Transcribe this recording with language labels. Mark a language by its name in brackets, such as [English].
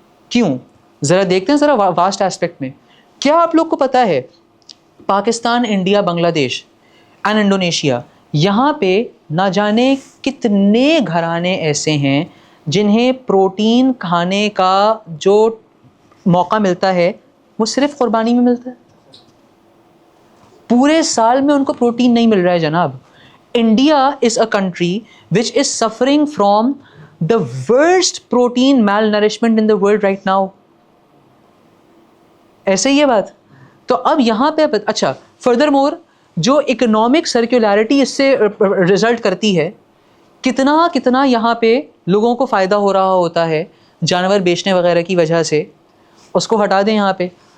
[Urdu] کیوں؟ ذرا دیکھتے ہیں ذرا واسٹ ایسپیکٹ میں. کیا آپ لوگ کو پتا ہے پاکستان, انڈیا, بنگلہ دیش اینڈ انڈونیشیا, یہاں پہ نہ جانے کتنے گھرانے ایسے ہیں جنہیں پروٹین کھانے کا جو موقع ملتا ہے وہ صرف قربانی میں ملتا ہے. پورے سال میں ان کو پروٹین نہیں مل رہا ہے جناب. [English] India is a country which is suffering from the worst protein malnourishment in the world right now. [Urdu] ایسے ہی ہے بات. تو اب یہاں پہ اچھا, فردر مور جو اکنامک سرکولیرٹی اس سے رزلٹ کرتی ہے, کتنا کتنا یہاں پہ لوگوں کو فائدہ ہو رہا ہوتا ہے جانور بیچنے وغیرہ کی وجہ سے, اس کو ہٹا دیں یہاں پہ.